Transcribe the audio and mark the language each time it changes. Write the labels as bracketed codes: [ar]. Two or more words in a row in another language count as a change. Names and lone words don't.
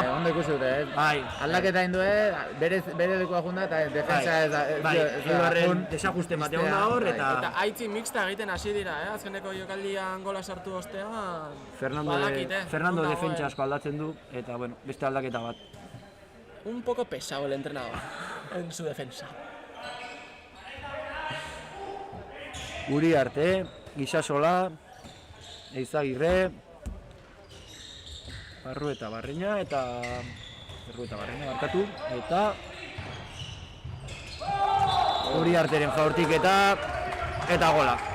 [eu] Ondo ikusi dute, Bai. Aldaketa egin due, bere lekua junda eta defensa ez da... Eibarren desajuste bat egon da hor eta... Eta aitzi mixta egiten hasi dira, azkeneko jokaldian gola sartu ostean... Fernando defentsa asko aldatzen du, eta bueno, beste aldaketa bat. [es] Un poco pesado el entrenador en su defensa. [eu] Uriarte, Gisasola, Eizagirre, Barrueta Barreña barkatu, eta Uriarteren jaurtiketa eta gola.